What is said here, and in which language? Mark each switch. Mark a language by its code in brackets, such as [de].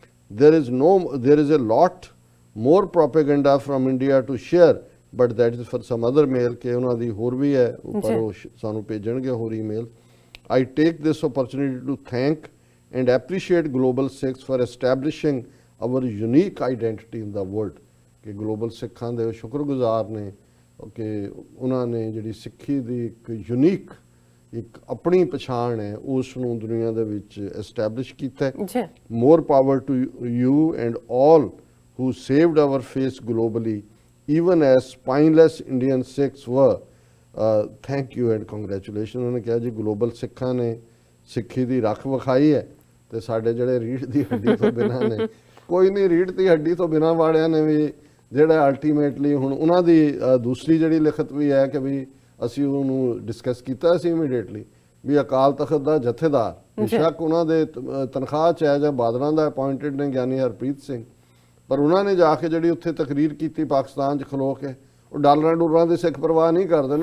[en] There is a lot more propaganda from India to share, but that is for some other mail [pa] ਕਿ ਉਹਨਾਂ ਦੀ ਹੋਰ ਵੀ ਹੈ, ਪਰ ਉਹ ਸਾਨੂੰ ਭੇਜਣਗੇ ਹੋਰ email. [en] I take this opportunity to thank and appreciate Global Sikhs for establishing our unique identity in the world। [pa] ਕਿ global ਸਿੱਖਾਂ ਦੇ ਸ਼ੁਕਰਗੁਜ਼ਾਰ ਨੇ ਕਿ ਉਹਨਾਂ ਨੇ ਜਿਹੜੀ ਸਿੱਖੀ ਦੀ ਇੱਕ ਯੂਨੀਕ ਇੱਕ ਆਪਣੀ ਪਛਾਣ ਹੈ ਉਸ ਨੂੰ ਦੁਨੀਆ ਦੇ ਵਿੱਚ ਐਸਟੈਬਲਿਸ਼ ਕੀਤਾ ਹੈ। ਜੀ [en] More power to you and all who saved our face globally, even as spineless Indian Sikhs were। Thank you and congratulations। [pa] ਉਹਨਾਂ ਨੇ ਕਿਹਾ ਜੀ ਗਲੋਬਲ ਸਿੱਖਾਂ ਨੇ ਸਿੱਖੀ ਦੀ ਰੱਖ ਵਿਖਾਈ ਹੈ ਤੇ ਸਾਡੇ ਜਿਹੜੇ ਰੀੜ੍ਹ ਦੀ ਹੱਡੀ ਤੋਂ ਬਿਨਾਂ ਨੇ, ਕੋਈ ਨਹੀਂ ਰੀੜ੍ਹ ਦੀ ਹੱਡੀ ਤੋਂ ਬਿਨਾਂ ਵਾਲਿਆਂ ਨੇ ਵੀ ਜਿਹੜਾ ਅਲਟੀਮੇਟਲੀ ਹੁਣ ਉਹਨਾਂ ਦੀ ਦੂਸਰੀ ਜਿਹੜੀ ਲਿਖਤ ਵੀ ਹੈ ਕਿ ਵੀ ਅਸੀਂ ਉਹਨੂੰ ਡਿਸਕਸ ਕੀਤਾ ਸੀ ਇਮੀਡੀਏਟਲੀ ਵੀ ਅਕਾਲ ਤਖਤ ਦਾ ਜਥੇਦਾਰ ਬੇਸ਼ੱਕ ਉਹਨਾਂ ਦੇ ਤਨਖਾਹ 'ਚ ਹੈ ਜਾਂ ਬਾਦਲਾਂ ਦਾ ਅਪਾਇੰਟਡ ਨੇ ਗਿਆਨੀ ਹਰਪ੍ਰੀਤ ਸਿੰਘ, ਪਰ ਉਹਨਾਂ ਨੇ ਜਾ ਕੇ ਜਿਹੜੀ ਉੱਥੇ ਤਕਰੀਰ ਕੀਤੀ ਪਾਕਿਸਤਾਨ 'ਚ ਖਲੋ ਕੇ, ਉਹ ਡਾਲਰਾਂ ਦੇ ਸਿੱਖ ਪਰਵਾਹ ਨਹੀਂ ਕਰਦੇ।